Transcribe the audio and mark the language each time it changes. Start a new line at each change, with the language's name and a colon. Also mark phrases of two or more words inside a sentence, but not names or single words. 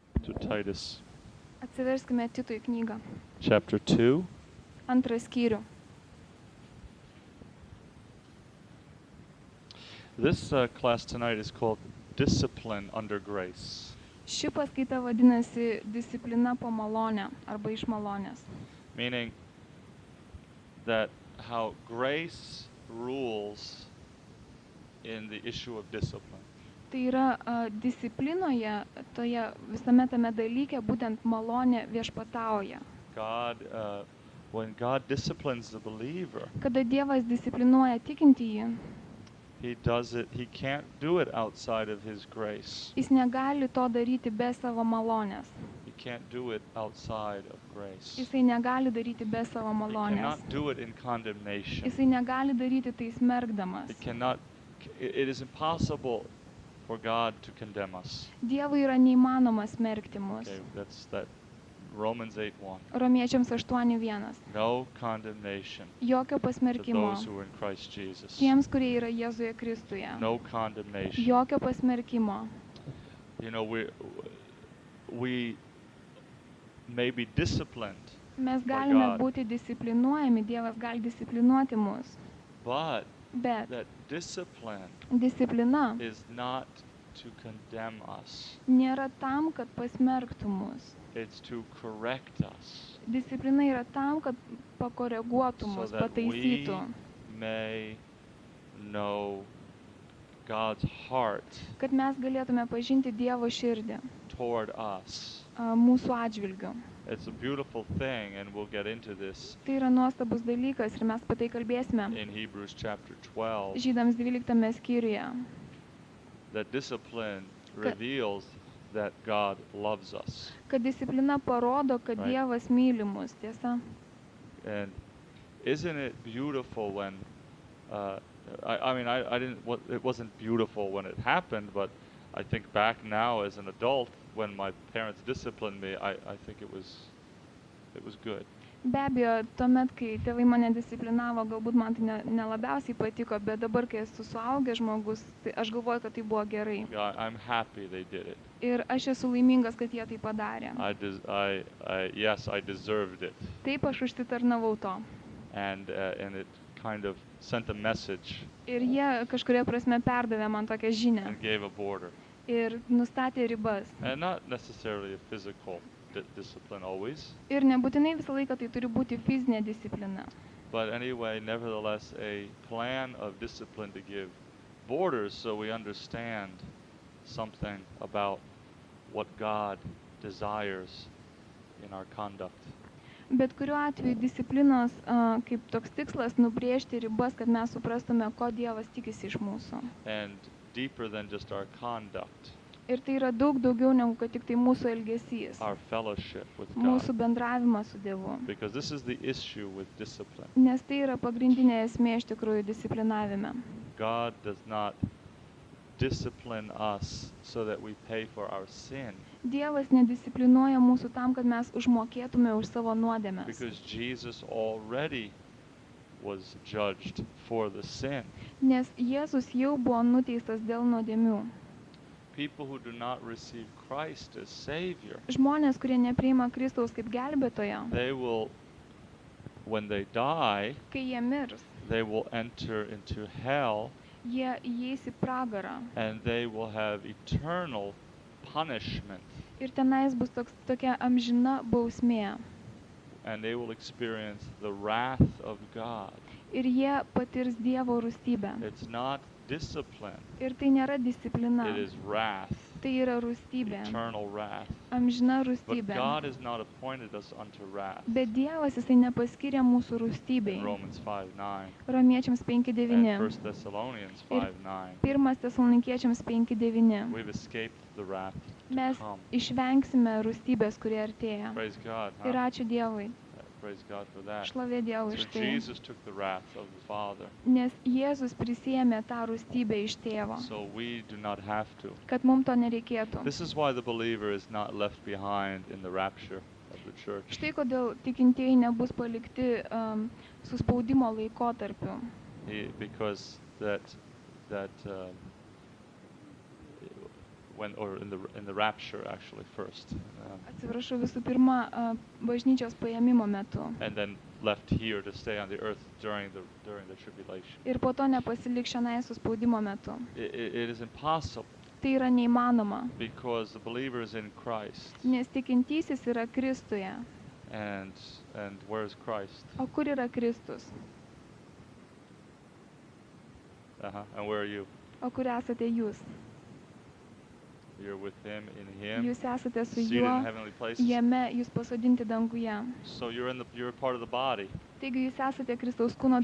English: to Titus
Lithuanian: Atsiverskime Tito į knygą.
English: chapter 2.
Lithuanian: Antrą skyrių.
English: This class tonight is called Discipline Under Grace,
Lithuanian: Ši paskaita vadinasi disciplina po malonę arba iš malonės.
English: meaning that how grace rules in the issue of discipline.
Lithuanian: Tai yra disciplinoje, toje visame tame dalyke, būtent malonė viešpatauja.
English: When God disciplines the believer,
Lithuanian: Kada Dievas disciplinuoja tikintįjį,
English: He can't do it outside of His grace.
Lithuanian: jis negali to daryti be savo malonės.
English: He can't do it outside of grace.
Lithuanian: Jisai negali daryti be savo
English: He
Lithuanian: malonės.
English: cannot do it in condemnation.
Lithuanian: Jisai negali daryti tai smerkdamas.
English: It is impossible for God to condemn us.
Lithuanian: Dievui yra neįmanoma smerkti mus.
English: Okay, that's that Romans 8:1.
Lithuanian: Romiečiams 8:1.
English: No condemnation
Lithuanian: Jokio
English: to
Lithuanian: pasmerkimo
English: those who are in Christ Jesus.
Lithuanian: tiems, kurie yra Jėzuje Kristuje.
English: No condemnation.
Lithuanian: Jokio pasmerkimo.
English: You know, we may be disciplined,
Lithuanian: Mes galime
English: God.
Lithuanian: būti disciplinuojami, Dievas gali disciplinuoti mus.
English: but
Lithuanian: Bet
English: that discipline
Lithuanian: disciplina
English: is not to condemn us.
Lithuanian: nėra tam, kad pasmerktų mus.
English: It's to correct us
Lithuanian: Disciplina yra tam, kad pakoreguotų
English: so
Lithuanian: mus,
English: that we
Lithuanian: pataisytų.
English: may know God's heart
Lithuanian: Kad mes galėtume pažinti Dievo širdį
English: toward us.
Lithuanian: mūsų atžvilgiu.
English: It's a beautiful thing, and we'll get into this
Lithuanian: Tai yra nuostabus dalykas ir mes apie tai kalbėsime.
English: in Hebrews chapter 12,
Lithuanian: Žydams 12 skyriuje.
English: that discipline reveals that God loves us.
Lithuanian: Kad disciplina parodo, kad
English: Right.
Lithuanian: Dievas myli mus, tiesa.
English: And isn't it beautiful when, I didn't, it wasn't beautiful when it happened, but I think back now as an adult, when my parents disciplined me, I think it was good.
Lithuanian: Be abejo, tuomet, kai tėvai mane disciplinavo, galbūt man tai nelabiausiai patiko, bet dabar, kai esu suaugęs žmogus, tai aš galvoju, kad tai buvo gerai.
English: I'm happy they did it.
Lithuanian: Ir aš esu laimingas, kad jie tai padarė.
English: Yes, I deserved it.
Lithuanian: Taip aš užsitarnavau to.
English: And it kind of sent a message
Lithuanian: Ir jie kažkuria prasme perdavė man tokią žinią
English: and gave a border.
Lithuanian: ir nustatė ribas.
English: And not necessarily a physical discipline always,
Lithuanian: Ir nebūtinai visą laiką tai turi būti fizinė disciplina.
English: but anyway, nevertheless, a plan of discipline to give borders so we understand something about what God desires in our conduct.
Lithuanian: Bet kuriuo atveju disciplinos kaip toks tikslas nubrėžti ribas, kad mes suprastume, ko Dievas tikisi iš mūsų.
English: And deeper than just our conduct,
Lithuanian: Ir tai yra daug daugiau negu kad tik tai mūsų elgesys,
English: our fellowship with
Lithuanian: mūsų
English: God.
Lithuanian: bendravimas su Dievu.
English: Because this is the issue with discipline.
Lithuanian: Nes tai yra pagrindinė esmė iš tikrųjų disciplinavime.
English: God does not discipline us so that we pay for our sin,
Lithuanian: Dievas nedisciplinuoja mūsų tam, kad mes užmokėtume už savo nuodėmes.
English: because Jesus already was judged for the sin.
Lithuanian: Nes Jėzus jau buvo nuteistas dėl nuodėmių.
English: People who do not receive Christ as Savior,
Lithuanian: Žmonės, kurie nepriima Kristaus kaip gelbėtojo,
English: they will, when they die,
Lithuanian: kai jie mirs,
English: they will enter into hell,
Lithuanian: jie įeis į pragarą.
English: and they will have eternal punishment,
Lithuanian: Ir tenais bus tokia amžina bausmė.
English: and they will experience the wrath of God.
Lithuanian: Ir jie patirs Dievo rūstybę.
English: It's not discipline,
Lithuanian: Ir tai nėra disciplina.
English: it is wrath,
Lithuanian: Tai yra rūstybė.
English: eternal wrath.
Lithuanian: Amžina
English: But
Lithuanian: rūstybė.
English: God has not appointed us unto wrath.
Lithuanian: Bet Dievas jisai nepaskyrė mūsų rūstybei.
English: Romans 5:9
Lithuanian: Romiečiams
English: and
Lithuanian: 5:9.
English: 1 Thessalonians 5:9.
Lithuanian: 1 Tesalonikiečiams 5:9.
English: We've escaped the wrath to
Lithuanian: Mes
English: come.
Lithuanian: išvengsime rūstybės, kurie artėja.
English: Praise God.
Lithuanian: Ir Huh? ačiū Dievui.
English: Praise God for that.
Lithuanian: Šlovė Dievui
English: So
Lithuanian: už tai.
English: Jesus took the wrath of the Father,
Lithuanian: Nes Jėzus prisėmė tą rūstybę iš tėvo.
English: so we do not have to.
Lithuanian: Kad mums to nereikėtų.
English: This is why the believer is not left behind in the rapture of the church.
Lithuanian: Štai kodėl tikintieji nebus palikti suspaudimo laikotarpiu.
English: Because that or in the rapture actually first,
Lithuanian: Atsiprašau, visų pirma, bažnyčios paėmimo metu.
English: and then left here to stay on the earth during the tribulation.
Lithuanian: Ir po to nepasilik šiandien suspaudimo metu.
English: It is impossible
Lithuanian: Tai yra neįmanoma,
English: because the believers in Christ,
Lithuanian: nes tikintysis yra Kristuje.
English: and where is Christ?
Lithuanian: O kur yra Kristus?
English: And where are you?
Lithuanian: O kur esate jūs?
English: You're with Him, in Him,
Lithuanian: Jūs esate su
English: seated
Lithuanian: juo,
English: in heavenly places.
Lithuanian: jame jūs pasodinti danguje.
English: So you're part of the body.
Lithuanian: Taigi jūs esate Kristaus kūno